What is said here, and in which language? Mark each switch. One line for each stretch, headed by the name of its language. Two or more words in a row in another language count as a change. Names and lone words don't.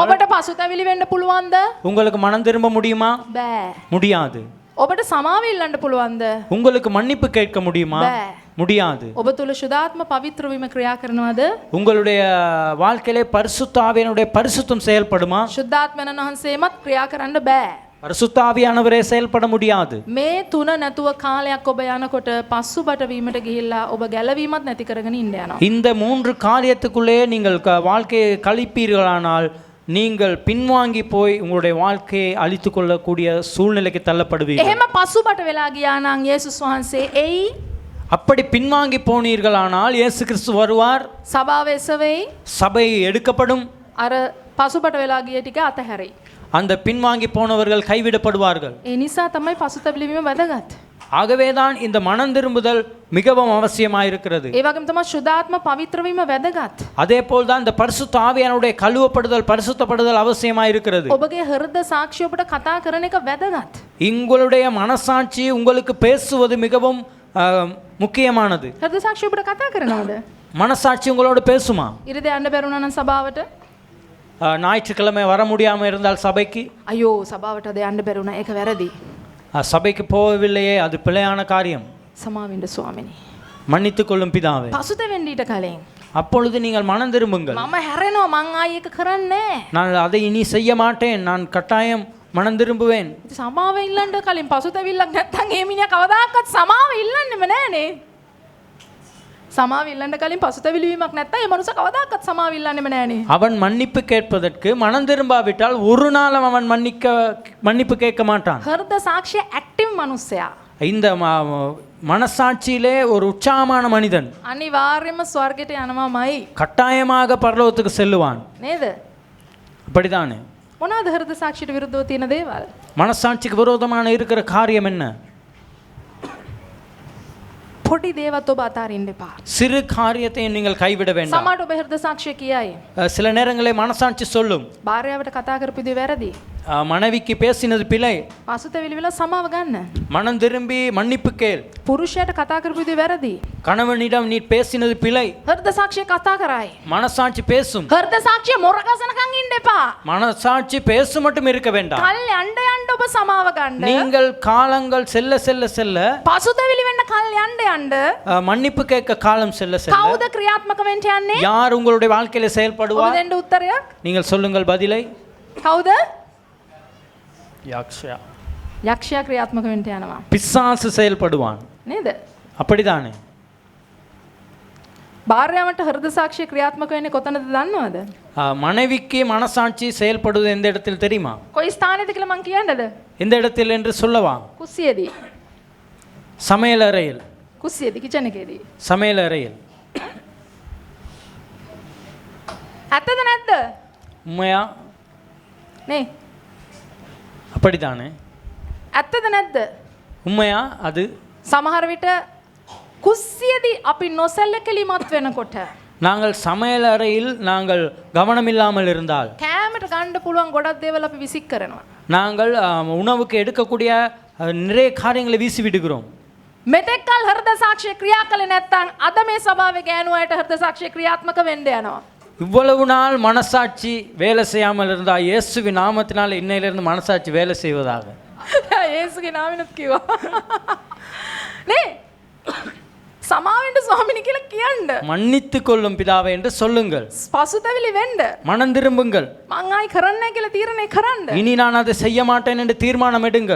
Sinhala: ඔබට පසුතැවිලි වෙන්න පුළුවන්ද?
Tamil: உங்களுக்கு மனம் திரும்ப முடியுமா?
Sinhala: බෑ.
Tamil: முடியாது.
Sinhala: ඔබට සමාව ඉල්ලන්න පුළුවන්ද?
Tamil: உங்களுக்கு மன்னிப்பு கேட்க முடியுமா? முடியாது.
Sinhala: ඔබ තුල සුදාත්ම පවිත්‍ර වීම ක්‍රියා කරනවද?
Tamil: உங்களுடைய வாழ்க்கையிலே பரிசுத்த ஆவியானுடைய பரிசுத்தம் செயல்படுமா?
Sinhala: සුදාත්මයන් වහන්සේමත් ක්‍රියා කරන්න බෑ.
Tamil: பரிசுத்த ஆவியானவரே செயல்பட முடியாது.
Sinhala: මේ තුන නැතුව කාලයක් ඔබ යනකොට පස්සුබට වීමට ගිහිල්ලා ඔබ ගැලවීමත් නැති කරගෙන ඉන්න යනවා.
Tamil: இந்த மூன்று காரியத்துக்குள்ளே நீங்கள் வாழ்க்கையை கழிப்பீர்களானால் நீங்கள் பின்வாங்கி போய் உங்களுடைய வாழ்க்கையை அழித்து கொள்ளக்கூடிய சூழ்நிலைக்கு தள்ளப்படுவீர்கள்.
Sinhala: එහෙම පස්සුබට වෙලා ගියා නම් යේසුස් වහන්සේ එයි
Tamil: அப்படி பின்வாங்கி போனீர்களானால் இயேசு கிறிஸ்து வருவார்,
Sinhala: සභාව එසවෙයි,
Tamil: சபை எடுக்கப்படும்,
Sinhala: අර පසුබට වෙලා ගිය ටික අතහැරෙයි.
Tamil: அந்த பின்வாங்கி போனவர்கள் கைவிடப்படுவார்கள்.
Sinhala: ඒ නිසා තමයි පසුතැවිලි වීම වැදගත්.
Tamil: ஆகவேதான் இந்த மனம் திரும்புதல் மிகவும் அவசியமாயிருக்கிறது.
Sinhala: ඒ වගේම තමයි සුදාත්ම පවිත්‍ර වීම වැදගත්.
Tamil: அதே போல்தான் இந்த பரிசுத்த ஆவியானவருடைய கழுவப்படுதல் பரிசுத்தப்படுதல் அவசியமாயிருக்கிறது.
Sinhala: ඔබගේ හෘද සාක්ෂිය ඔබට කතා කරන එක වැදගත්.
Tamil: உங்களுடைய மனசாட்சி உங்களுக்கு பேசுவது மிகவும் முக்கியமானது.
Sinhala: හෘද සාක්ෂිය ඔබට කතා කරනවද?
Tamil: மனசாட்சி உங்களோட பேசுமா?
Sinhala: ඉරිද යන්න බැරුණා නම් සභාවට?
Tamil: ஞாயிற்றுக்கிழமை வர முடியாமல் இருந்தால் சபைக்கு,
Sinhala: අයෝ සභාවට අද යන්න බැරුණා. ඒක වැරදි.
Tamil: சபைக்கு போகவில்லையே, அது பிழையான காரியம்.
Sinhala: සමාවෙන්න ස්වාමිනී.
Tamil: மன்னித்துக் கொள்ளும் பிதாவே.
Sinhala: පසුතැවෙන්න ඊට කලින්
Tamil: அப்பொழுது நீங்கள் மனம் திரும்புங்கள்.
Sinhala: මම හැරෙනවා, මං ආයි ඒක කරන්නේ නැහැ.
Tamil: நான் அதை இனி செய்ய மாட்டேன், நான் கட்டாயம் மனம் திரும்புவேன்.
Sinhala: සමාව ඉල්ලන්න කලින් පසුතැවිල්ලක් නැත්තම් ඒ මිනිහා කවදාකවත් සමාව ඉල්ලන්නෙම නැහනේ. සමාව ඉල්ලන්න කලින් පසුතැවිලි වීමක් නැත්තම් ඒ මනුස්ස කවදාකවත් සමාව ඉල්ලන්නෙම නැහනේ.
Tamil: அவன் மன்னிப்பு கேட்பதற்கு மனம் திரும்பாவிட்டால் ஒரு நாளும் அவன் மன்னிப்பு கேட்க மாட்டான்.
Sinhala: හෘද සාක්ෂිය ඇක්ටිව් මනුස්සයා
Tamil: இந்த மனசாட்சியிலே ஒரு உற்சாகமான மனிதன்
Sinhala: අනිවාර්යයෙන්ම ස්වර්ගයට යනවාමයි.
Tamil: கட்டாயமாக பரலோகத்துக்கு செல்லுவான்.
Sinhala: නේද?
Tamil: அப்படிதானே?
Sinhala: මොනවාද හෘද සාක්ෂියට විරුද්ධව තියෙන දේවල්?
Tamil: மனசாட்சிக்கு விரோதமான இருக்கிற காரியம் என்ன?
Sinhala: පොඩි දේවත් ඔබ අතාරින්න එපා.
Tamil: சிறு காரியத்தை நீங்கள் கைவிட வேண்டாம்.
Sinhala: සමහරට ඔබ හෘද සාක්ෂිය කියයි.
Tamil: சில நேரங்களில் மனசாட்சி சொல்லும்,
Sinhala: භාර්යාවට කතා කරපු දේ වැරදි.
Tamil: மனைவிக்கு பேசினது பிழை,
Sinhala: පසුතැවිලි වෙලා සමාව ගන්න.
Tamil: மனம் திரும்பி மன்னிப்பு கேள்.
Sinhala: පුරුෂයාට කතා කරපු දේ වැරදි.
Tamil: கணவனிடம் நீ பேசினது பிழை,
Sinhala: හෘද සාක්ෂිය කතා කරයි.
Tamil: மனசாட்சி பேசும்.
Sinhala: හෘද සාක්ෂිය මොරකසනකම් ඉන්න එපා.
Tamil: மனசாட்சி பேச மட்டும் இருக்க வேண்டாம்.
Sinhala: කල් යන්න යන්න ඔබ සමාව ගන්න.
Tamil: நீங்கள் காலங்கள் செல்ல செல்ல செல்ல
Sinhala: පසුතැවිලි වෙන්න කල් යන්න යන්න
Tamil: மன்னிப்பு கேட்க காலம் செல்ல செல்ல
Sinhala: කවුද ක්‍රියාත්මක වෙන්න යන්නේ?
Tamil: யார் உங்களுடைய வாழ்க்கையில
Sinhala: ඔබ
Tamil: செயல்படுவார்?
Sinhala: දෙන්න උත්තරයක්.
Tamil: நீங்கள் சொல்லுங்கள் பதிலை.
Sinhala: කවුද? யாக்ஷயா. යක්ෂයා ක්‍රියාත්මක වෙන්න යනවා.
Tamil: பிசாசு செயல்படுவான்.
Sinhala: නේද?
Tamil: அப்படிதானே?
Sinhala: භාර්යාවට හෘද සාක්ෂිය ක්‍රියාත්මක වෙන්නේ කොතනද දන්නවද?
Tamil: மனைவிக்கு மனசாட்சி செயல்படுவது எந்த இடத்தில் தெரியுமா?
Sinhala: කොයි ස්ථානයේද කියලා මං කියන්නද?
Tamil: எந்த இடத்தில் என்று சொல்லவா?
Sinhala: කුස්සියේදී.
Tamil: சமையல் அறையில்.
Sinhala: කුස්සියේදී කිචන් එකේදී.
Tamil: சமையல் அறையில்.
Sinhala: ඇත්තද නැද්ද?
Tamil: உண்மையா?
Sinhala: නේ.
Tamil: அப்படிதானே?
Sinhala: ඇත්තද නැද්ද?
Tamil: உண்மையா அது?
Sinhala: සමහර විට කුස්සියේදී අපි නොසැලකලිමත් වෙනකොට
Tamil: நாங்கள் சமையல் அறையில் நாங்கள் கவனமில்லாமல் இருந்தால்
Sinhala: කෑමට ගන්න පුළුවන් ගොඩක් දේවල් අපි විසික් කරනවා.
Tamil: நாங்கள் உணவுக்கு எடுக்கக்கூடிய நிறைய காரியங்களை வீசி விடுகிறோம்.
Sinhala: මෙතෙක්කල් හෘද සාක්ෂිය ක්‍රියා කළේ නැත්නම් අද මේ සභාවේ ගෑනු අයට හෘද සාක්ෂිය ක්‍රියාත්මක වෙන්න යනවා.
Tamil: இவ்வளவு நாள் மனசாட்சி வேலை செய்யாமல் இருந்தால் இயேசுவின் நாமத்தினால் இன்னையிலிருந்து மனசாட்சி வேலை செய்வதாக.
Sinhala: යේසුගේ නාමෙනුත් කිව්වා. නේ? සමාවෙන්න ස්වාමිනී කියලා කියන්න.
Tamil: மன்னித்து கொள்ளும் பிதாவே என்று சொல்லுங்கள்.
Sinhala: පසුතැවිලි වෙන්න.
Tamil: மனம் திரும்புங்கள்.
Sinhala: මං ආයි කරන්නේ නැහැ කියලා තීරණය කරන්න.
Tamil: இனி நான் அதை செய்ய மாட்டேன் என்று தீர்மானம் எடுங்கள்.